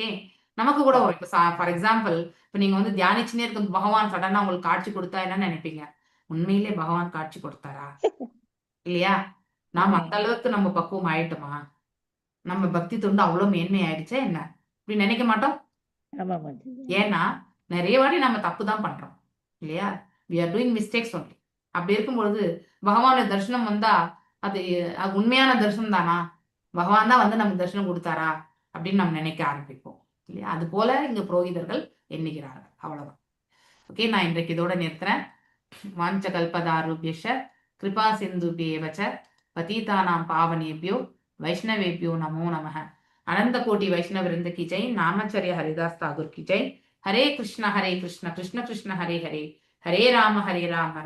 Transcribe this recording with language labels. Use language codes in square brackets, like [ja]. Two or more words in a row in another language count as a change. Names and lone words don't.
[ta] நமக்கு கூட ஒரு [en] for example, [ta] இப்ப நீங்க வந்து தியானிச்சுனே இருக்கும் பகவான் சடனா உங்களுக்கு காட்சி கொடுத்தா என்ன நினைப்பீங்க? உண்மையிலே பகவான் காட்சி கொடுத்தாரா இல்லையா? நாம அந்த அளவுக்கு நம்ம பக்குவம் ஆயிட்டோமா? நம்ம பக்தி தொண்டு அவ்வளவு மேன்மை ஆயிடுச்சா என்ன? இப்படி நினைக்க மாட்டோம். ஏன்னா நிறைய வாட்டி நம்ம தப்பு தான் பண்றோம் இல்லையா? [en] we are doing mistakes only. [ta] அப்படி இருக்கும்பொழுது பகவானுடைய தரிசனம் வந்தா அது உண்மையான தரிசனம் தானா? பகவான் தான் வந்து நமக்கு தரிசனம் கொடுத்தாரா அப்படின்னு நம்ம நினைக்க ஆரம்பிப்போம் இல்லையா? அது போல இங்க புரோகிதர்கள் எண்ணுகிறார்கள். அவ்வளவுதான். ஓகே, நான் இன்றைக்கு இதோட நிறுத்துறேன். [sa] वाञ्च कल्पतरुभ्यश कृपा सिन्धुभ्यएवच्च पतितानां पावनेभ्यो वैष्णवेभ्यो नमो नमः. [hi] अनंत कोटि वैष्णव वृंद की जय. नामाचार्य हरिदास ठाकुर की जय. हरे कृष्ण कृष्ण कृष्ण हरे हरे, हरे राम राम